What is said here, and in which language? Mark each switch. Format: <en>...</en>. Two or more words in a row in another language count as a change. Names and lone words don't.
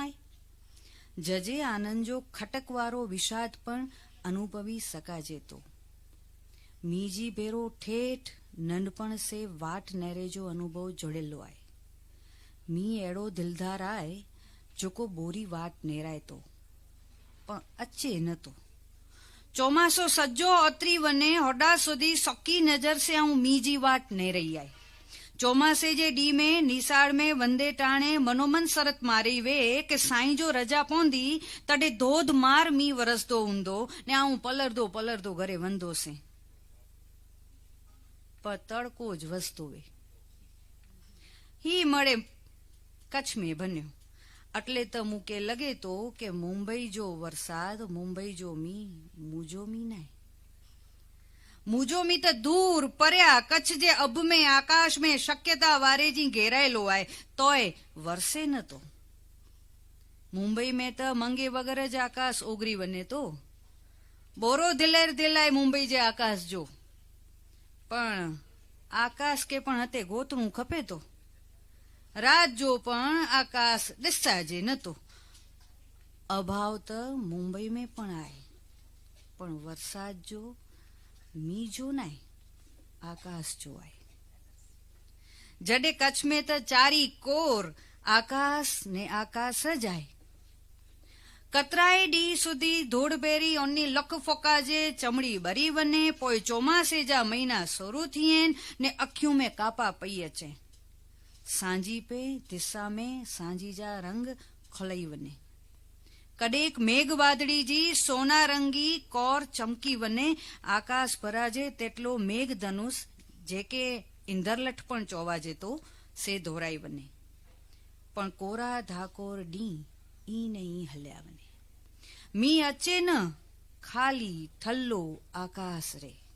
<kfr>આય જજે આનંદ જો ખટકવારો વિષાદ પણ અનુભવી સકાજે તો મીજી ભેરો ઠેઠ નંદપણ સે વાટ નેરેજો અનુભવ જોડેલો આય મી એડો દિલદાર આય જોકો બોરી વાટ નેરાય તો પણ અચ્ચે નતો ચોમાસો સજ્જો ઓતરી વને હોડા સુધી સોકી નજર સે હું મીજી વાટ નેરઈ આય ચોમાસે જે ડી में निसाड़ में वंदे टाणे मनोमन सरत मारी वे के साईं जो रजा पौंदी तडे धोध मार मी वरसदो हूंदो ने आऊं पलरदो घरे वंदो से पर तड़को ज वसतो वे ही मळे कच्छ में बन्यो એટલે તો મૂકે લગે તો કે મુંબઈ જો વરસાદ મુંબઈ જો મી મુજો મી નાય मुझो मी त दूर पर्या कच्छ जे अब में आकाश में शक्यता वारे जी घेरायेलो आए तोय वरसे न तो मुंबई में त मंगे वगर ज आकाश ओगरी वने तो बोरो दिलेर दिलाय मुंबई जे आकाश जो पण आकाश के पण हते गोतणुं खपे तो रात जो पण आकाश दिसाजे न तो अभाव त मुंबई में पण आए पण वरसाद जो मीजो नाय आकाश जो आए जडे कच्छ में त चारी कोर आकाश ने आकाश ज आए कतराए डी सुधी धूड़बेरी ओनी लख फोकाजे चमड़ी बरी वने पोइ चोमासे जा महीना शुरू थियन ने अखियों में कापा पई अचे सांझी पे दिशा में सांझी जा रंग खलई वने कडेक मेघ वादड़ी जी सोना रंगी कोर चमकी वने आकाश भराजे तेटलो मेघ धनुष जेके इंदरलठ पण चोवाजे तो से दोराई वने पण कोरा धाकोर डी ई नहीं हल्या वने मी अचे न खाली थल्लो आकाश रे</kfr>